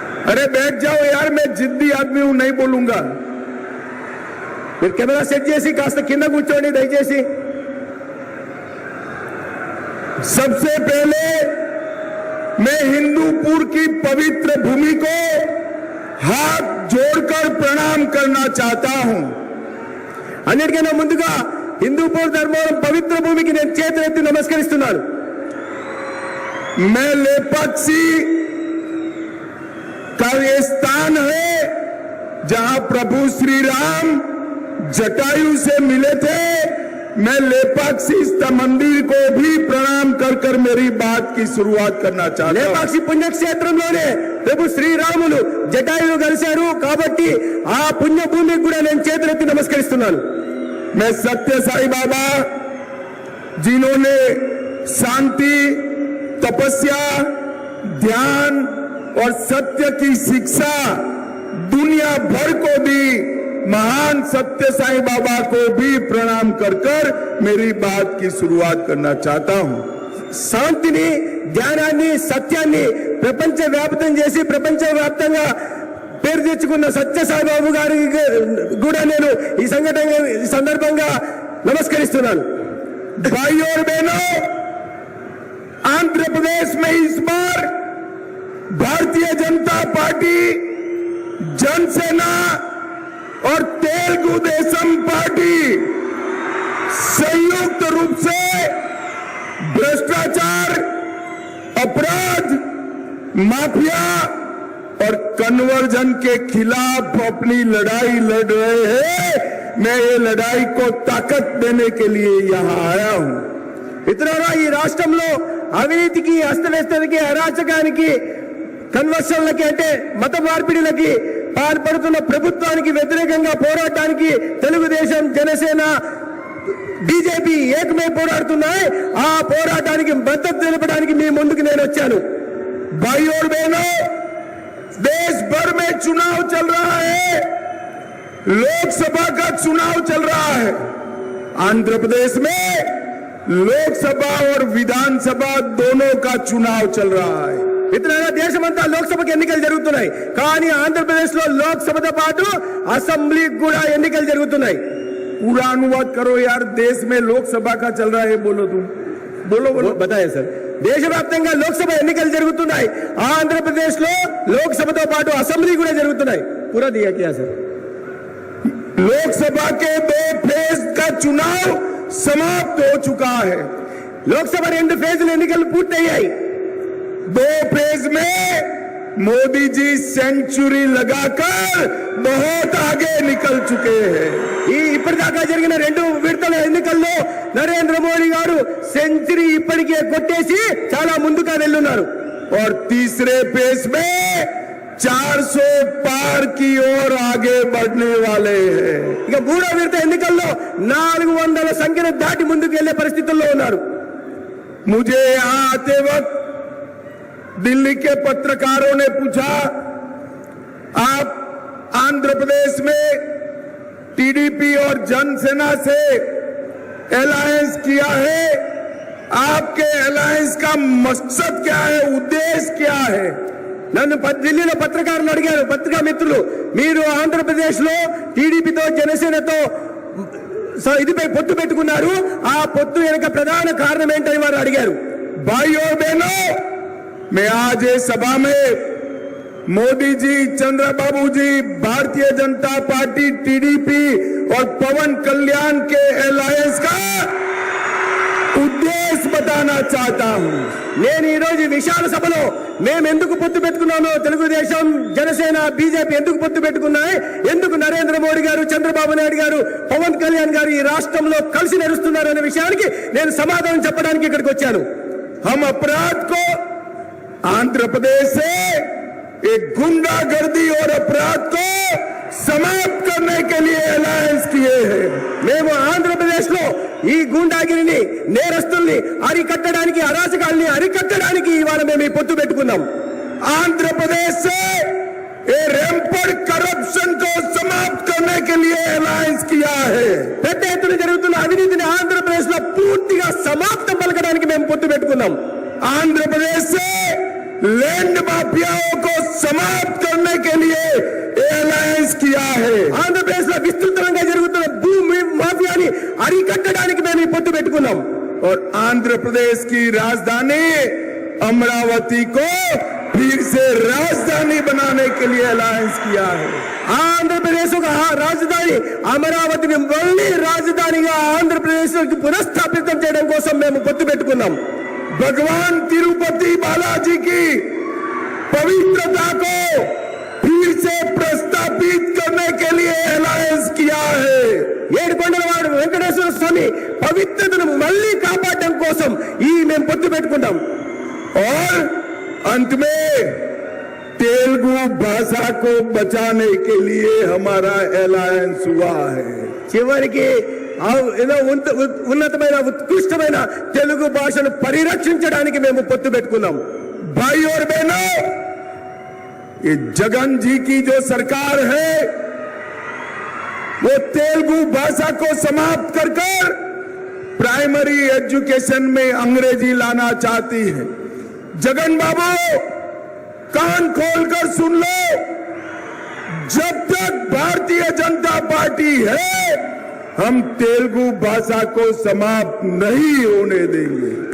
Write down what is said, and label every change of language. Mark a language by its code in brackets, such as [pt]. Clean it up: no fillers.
[hi] अरे बैठ जाओ यार, मैं जिद्दी आदमी हूं, नहीं बोलूंगा। [te] మీరు కెమెరా సెట్ చేసి కాస్త కింద కూర్చోండి దయచేసి। [hi] सबसे पहले मैं हिंदूपुर की पवित्र भूमि को हाथ जोड़कर प्रणाम करना चाहता हूं। [te] अन्निटिकన్నా ముందుగా हिंदूपुर धर्मवరం [hi] पवित्र भूमि की [te] నేను చేతులెత్తి నమస్కరిస్తున్నాను। [hi] मैं लेपाक्षी का ये स्थान है जहां प्रभु श्री राम जटायु से मिले थे। मैं लेपाक्षी मंदिर को भी प्रणाम कर कर मेरी बात की शुरुआत करना चाहता हूं। [te] लेपाक्षी పుణ్యక్షేత్రంలోనే ప్రభు శ్రీరాములు జటాయువు కలిశారు కాబట్టి ఆ పుణ్యభూమికి కూడా నేను చేతులెత్తి నమస్కరిస్తున్నాను। [hi] मैं सत्य साई बाबा जिन्होंने शांति, तपस्या, ध्यान और सत्य की शिक्षा दुनिया भर को दी, महान सत्य साई बाबा को भी प्रणाम कर कर मेरी बात की शुरुआत करना चाहता हूं। [te] శాంతిని, ధ్యానాన్ని, సత్యాన్ని ప్రపంచవ్యాప్తం చేసి ప్రపంచవ్యాప్తంగా పేరు తెచ్చుకున్న సత్య సాయిబాబు గారికి కూడా నేను ఈ సందర్భంగా నమస్కరిస్తున్నాను। [hi] भाइयों और बहनों, आंध्र प्रदेश में इस बार भारतीय जनता पार्टी, जनसेना और तेलुगु देशम पार्टी संयुक्त रूप से भ्रष्टाचार, अपराध, माफिया और कन्वर्जन के खिलाफ अपनी लड़ाई लड़ रहे हैं। मैं ये लड़ाई को ताकत देने के लिए यहाँ आया हूँ। [te] మిత్రులారా, ఈ రాష్ట్రంలో అవినీతికి, అస్తవ్యస్తతకి, అరాచకానికి, కన్వర్షన్లకి అంటే మత మార్పిడిలకి పాల్పడుతున్న ప్రభుత్వానికి వ్యతిరేకంగా పోరాటానికి తెలుగుదేశం, జనసేన, బీజేపీ ఏకమై పోరాడుతున్నాయి। ఆ పోరాటానికి మద్దతు తెలపడానికి మీ ముందుకు నేను వచ్చాను। [hi] भाइयों और बहनों, देश भर में चुनाव चल रहा है, लोकसभा का चुनाव चल रहा है। आंध्र प्रदेश में लोकसभा और विधानसभा दोनों का चुनाव चल रहा है। [te] మిత్రులారా, దేశమంతా లోక్సభకి ఎన్నికలు జరుగుతున్నాయి, కానీ ఆంధ్రప్రదేశ్లో లోక్సభతో పాటు అసెంబ్లీకి కూడా ఎన్నికలు జరుగుతున్నాయి। [hi] पूरा अनुवाद करो यार, देश में लोकसभा का चल रहा है, बोलो तुम, बोलो बताए सर। [te] దేశవ్యాప్తంగా లోక్సభ ఎన్నికలు జరుగుతున్నాయి, ఆంధ్రప్రదేశ్ లో లోక్సభతో పాటు అసెంబ్లీ కూడా జరుగుతున్నాయి। [hi] पूरा दिया क्या सर? लोकसभा के 2 फेज का चुनाव समाप्त हो चुका है। [te] लोकसभा 2 ఫేజ్ల ఎన్నికలు పూర్తయ్యాయి। [hi] 2 फेज में मोदी जी सेंचुरी लगाकर बहुत आगे निकल चुके हैं। [te] ఇప్పటిదాకా జరిగిన 2 విడతల ఎన్నికల్లో నరేంద్ర మోడీ గారు సెంచరీ ఇప్పటికే కొట్టేసి చాలా ముందుగా వెళ్ళున్నారు। [hi] और तीसरे फेज में 400 पार की ओर आगे बढ़ने वाले हैं। [te] ఇక 3వ విడత ఎన్నికల్లో 400 సంఖ్యను దాటి ముందుకు వెళ్లే పరిస్థితుల్లో ఉన్నారు। [hi] मुझे यहाँ आते वक्त दिल्ली के पत्रकारों ने पूछा, आप आंध्र प्रदेश में टीडीपी और जनसेना से अलायंस किया है, आपके अलायंस का मकसद क्या है, उद्देश्य क्या है? [te] నన్ను ఢిల్లీలో పత్రికారులు అడిగారు, పత్రికా మిత్రులు, మీరు ఆంధ్రప్రదేశ్ లో టీడీపీతో, జనసేనతో ఇదిపై పొత్తు పెట్టుకున్నారు, ఆ పొత్తు వెనుక ప్రధాన కారణం ఏంటని వారు అడిగారు। [hi] भाइयों और बहनों, मैं आज इस सभा में मोदी जी, चंद्रबाबू जी, भारतीय जनता पार्टी, टीडीपी और पवन कल्याण के अलायंस का ఉద్దేశ్ बताना चाहता हूं। [te] నేను ఈ రోజు విశాల సభలో మేము ఎందుకు పొత్తు పెట్టుకున్నామో, తెలుగుదేశం, జనసేన, బీజేపీ ఎందుకు పొత్తు పెట్టుకున్నాయి, ఎందుకు నరేంద్ర మోడీ గారు, చంద్రబాబు నాయుడు గారు, పవన్ కళ్యాణ్ గారు ఈ రాష్ట్రంలో కలిసి నడుస్తున్నారు అనే విషయానికి నేను సమాధానం చెప్పడానికి ఇక్కడికి వచ్చాను। [hi] हम अपराध को आंध्र प्रदेश से एक गुंडागर्दी और अपराध को समाप्त करने के लिए अलायंस किए हैं। [te] మేము ఆంధ్రప్రదేశ్లో ఈ గుండాగిరిని, నేరస్తుల్ని అరికట్టడానికి, అరాచకాల్ని అరికట్టడానికి ఇవాళ మేము ఈ పొత్తు పెట్టుకున్నాం। ఆంధ్రప్రదేశ్ से रेमपड़ [hi] करप्शन को समाप्त करने के लिए अलायंस किया है [te] పెద్ద ఎత్తున జరుగుతున్న అవినీతిని ఆంధ్రప్రదేశ్ లో పూర్తిగా సమాప్తం పలకడానికి మేము పొత్తు పెట్టుకున్నాం. [hi] आंध्र प्रदेश से लैंड माफियाओं को समाप्त करने के लिए अलायंस किया है [te] ఆంధ్రప్రదేశ్ లో విస్తృతంగా జరుగుతున్న భూమి మాఫియాని అరికట్టడానికి మేము ఈ పొత్తు పెట్టుకున్నాం. [hi] और आंध्र प्रदेश की राजधानी अमरावती को फिर से राजधानी बनाने के लिए अलायंस किया है [te] ఆంధ్రప్రదేశ్ ఒక రాజధాని అమరావతిని మళ్ళీ రాజధానిగా ఆంధ్రప్రదేశ్ పునఃస్థాపితం చేయడం కోసం మేము పొత్తు పెట్టుకున్నాం. [hi] भगवान तिरुपति बालाजी की पवित्रता को फिर से प्रस्तापित करने के लिए अलायंस किया है [te] ఏడుకొండలవాడు వెంకటేశ్వర స్వామి పవిత్రతను మళ్ళీ కాపాడడం కోసం ఈ మేము పొత్తు పెట్టుకున్నాం. [hi] और अंत में तेलुगु भाषा को बचाने के लिए हमारा अलायंस हुआ है [te] చివరికి ఏదో ఉన్నతమైన ఉత్కృష్టమైన తెలుగు భాషను పరిరక్షించడానికి మేము పొత్తు పెట్టుకున్నాం. [hi] भाई और बहनों, ये जगन जी की जो सरकार है वो तेलुगु भाषा को समाप्त कर प्राइमरी एजुकेशन में अंग्रेजी लाना चाहती है. जगन बाबू कान खोलकर सुन लो, जब तक भारतीय जनता पार्टी है हम तेलुगु भाषा को समाप्त नहीं होने देंगे.